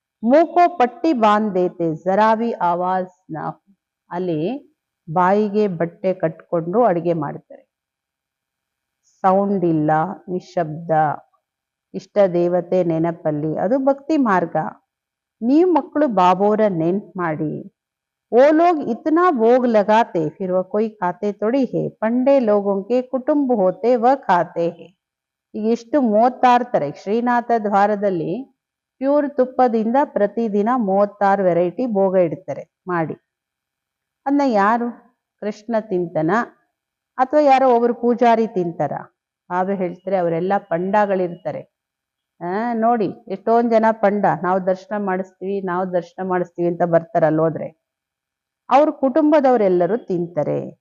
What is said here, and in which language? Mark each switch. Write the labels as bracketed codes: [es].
[hi] ಮೂಕೋ ಪಟ್ಟಿ ಬಾಂಧ್ ದೇತೆ ಜರಾ ಭಿ ಆವಾಜ್ ನಾ. [kn] ಅಲ್ಲಿ ಬಾಯಿಗೆ ಬಟ್ಟೆ ಕಟ್ಕೊಂಡು ಅಡಿಗೆ ಮಾಡ್ತಾರೆ. ಸೌಂಡ್ ಇಲ್ಲ, ನಿಶಬ್ದ, ಇಷ್ಟ ದೇವತೆ ನೆನಪಲ್ಲಿ, ಅದು ಭಕ್ತಿ ಮಾರ್ಗ. ನೀವು ಮಕ್ಕಳು ಬಾಬೋರ ನೆನ್ಪು ಮಾಡಿ. [hi] वो लोग इतना भोग लगाते फिर वह कोई खाते थोड़ी है, पंडे लोगों के कुटुंब होते वह खाते हैं. [kn] ಈಗ ಇಷ್ಟು 36 ತರ ಶ್ರೀನಾಥ ದ್ವಾರದಲ್ಲಿ ಪ್ಯೂರ್ ತುಪ್ಪದಿಂದ ಪ್ರತಿದಿನ 36 ವೆರೈಟಿ ಭೋಗ ಇಡ್ತಾರೆ ಮಾಡಿ. ಅದನ್ನ ಯಾರು ಕೃಷ್ಣ ತಿಂತನ ಅಥವಾ ಯಾರೋ ಒಬ್ರು ಪೂಜಾರಿ ತಿಂತಾರ? ಬಾಬಾ ಹೇಳ್ತಾರೆ ಅವರೆಲ್ಲ ಪಂಡಗಳಿರ್ತಾರೆ. ನೋಡಿ ಎಷ್ಟೊಂದ್ ಜನ ಪಂಡ, ನಾವು ದರ್ಶನ ಮಾಡಿಸ್ತೀವಿ ಅಂತ ಬರ್ತಾರಲ್ಲೋದ್ರೆ ಅವ್ರ ಕುಟುಂಬದವರೆಲ್ಲರೂ ತಿಂತಾರೆ.